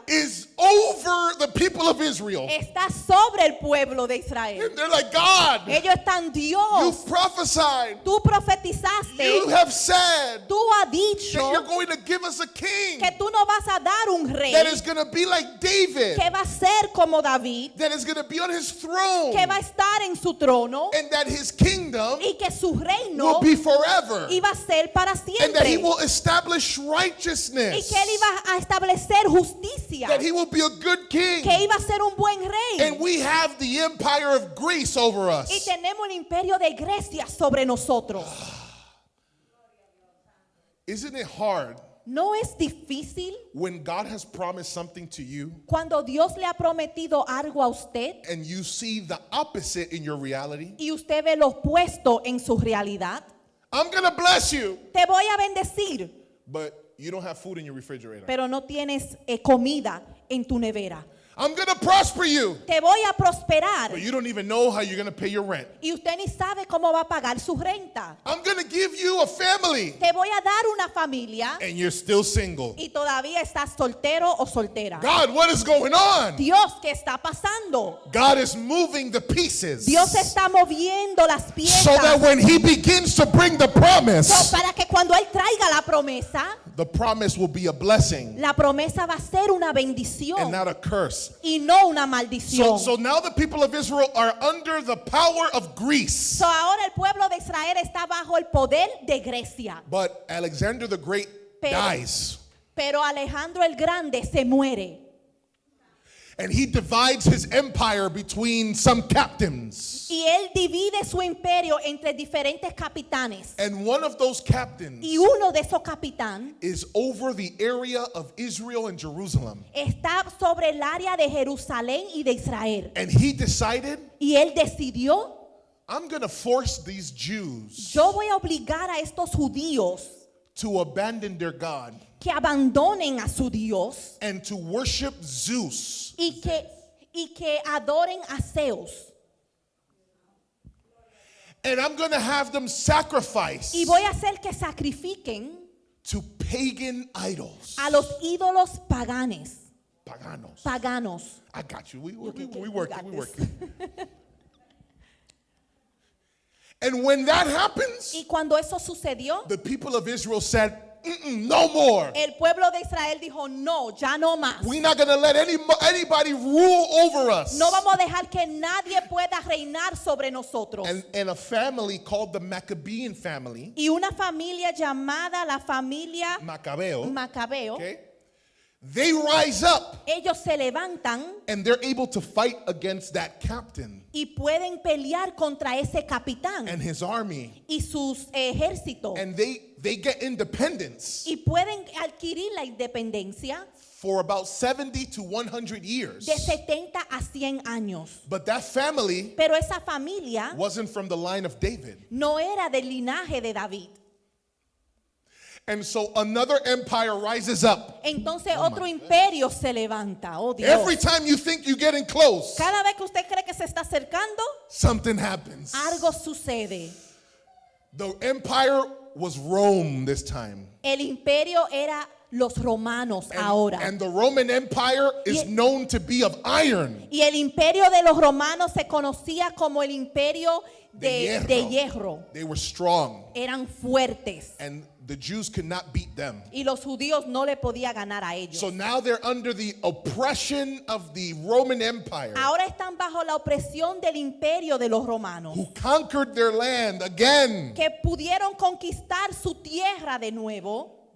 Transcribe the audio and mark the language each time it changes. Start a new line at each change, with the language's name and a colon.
English: is over the people of Israel.
Spanish: está sobre el pueblo de Israel.
English: And they're like, God,
Spanish: Ellos están, Dios,
English: you've prophesied,
Spanish: tú profetizaste,
English: you have said
Spanish: tú has dicho
English: that you're going to give us a king
Spanish: que tú nos vas a dar un rey
English: that is going to be like David,
Spanish: que va a ser como David,
English: that is going to be on his throne,
Spanish: que va a estar en su trono
English: and that his kingdom
Spanish: y que su
English: will
Spanish: reino
English: be forever,
Spanish: iba a ser para
English: and that he
Spanish: siempre
English: will establish
Spanish: y
English: righteousness,
Spanish: que él iba a establecer justicia,
English: that he will be a good king.
Spanish: que iba a ser un buen rey.
English: And we have the empire of Greece over
Spanish: Y
English: us.
Spanish: tenemos el imperio de Grecia sobre nosotros.
English: Isn't it hard
Spanish: ¿No es difícil
English: when God has promised something to you
Spanish: cuando Dios le ha prometido algo a usted
English: and you see the opposite in your reality?
Spanish: y usted ve lo opuesto en su realidad?
English: I'm going to bless you,
Spanish: Te voy a bendecir,
English: but you don't have food in your refrigerator.
Spanish: pero no tienes comida en tu nevera.
English: I'm going to prosper you,
Spanish: Te voy a prosperar
English: but you don't even know how you're going to pay your rent.
Spanish: y usted ni sabe cómo va a pagar su renta.
English: I'm going to give you a family,
Spanish: Te voy a dar una familia
English: and you're still single.
Spanish: y todavía estás soltero o soltera.
English: God, what is going on?
Spanish: Dios, ¿qué está pasando?
English: God is moving the pieces
Spanish: Dios está moviendo las piezas
English: so that when he begins to bring the promise,
Spanish: para que cuando Él traiga la
English: the promise will be a blessing
Spanish: promesa va a ser una
English: and
Spanish: bendición
English: not a curse.
Spanish: y no una maldición.
English: So now the people of Israel are under the power of Greece.
Spanish: So ahora el pueblo de Israel está bajo el poder de Grecia.
English: But Alexander the Great
Spanish: Pero-
English: dies.
Spanish: Pero Alejandro el Grande se muere
English: And he divides his empire between some captains.
Spanish: y él divide su imperio entre diferentes capitanes.
English: And one of those captains
Spanish: Y uno de esos capitanes
English: is over the area of Israel and Jerusalem.
Spanish: está sobre el área de Jerusalén y de Israel.
English: And he decided,
Spanish: Y él decidió,
English: I'm going to force these Jews
Spanish: yo voy a obligar a estos judíos
English: to abandon their God
Spanish: que abandonen a su Dios
English: and to worship Zeus.
Spanish: y que adoren a Zeus.
English: And I'm going to have them sacrifice
Spanish: Y voy a hacer que sacrifiquen
English: to pagan idols.
Spanish: a los ídolos Paganos. paganos.
English: I got you. We You work got it. We this. work it. And when that happens,
Spanish: Y cuando eso sucedió,
English: the people of Israel said, no more.
Spanish: el pueblo de Israel dijo, no, ya no más.
English: We're not going to let anybody rule over us.
Spanish: No vamos a dejar que nadie pueda reinar sobre nosotros.
English: And a family called the Maccabean family,
Spanish: Y una familia llamada la familia Macabeo, Macabeo,
English: okay, they rise up
Spanish: ellos se levantan
English: and they're able to fight against that captain
Spanish: y pueden pelear contra ese capitán
English: and his army.
Spanish: y sus ejércitos.
English: And they get independence
Spanish: Y pueden adquirir la independencia
English: for about 70 to 100
Spanish: de
English: years.
Spanish: 70 a 100 años.
English: But that family
Spanish: Pero esa familia
English: wasn't from the line of David.
Spanish: no era del linaje de David.
English: And so another empire rises up.
Spanish: Entonces otro imperio se levanta. Oh Dios.
English: Every time you think you're getting close,
Spanish: Cada vez que usted cree que se está acercando,
English: something happens.
Spanish: algo sucede.
English: The empire was Rome this time.
Spanish: El imperio era los romanos ahora.
English: And the Roman Empire is
Spanish: Y-
English: known to be of iron.
Spanish: Y el imperio de los romanos se conocía como el imperio de De hierro.
English: They were strong.
Spanish: Eran fuertes.
English: And the Jews could not beat them.
Spanish: Y los judíos no le podían ganar a ellos.
English: So now they're under the oppression of the Roman Empire,
Spanish: Ahora están bajo la opresión del imperio de los romanos,
English: who conquered their land again.
Spanish: que pudieron conquistar su tierra de nuevo.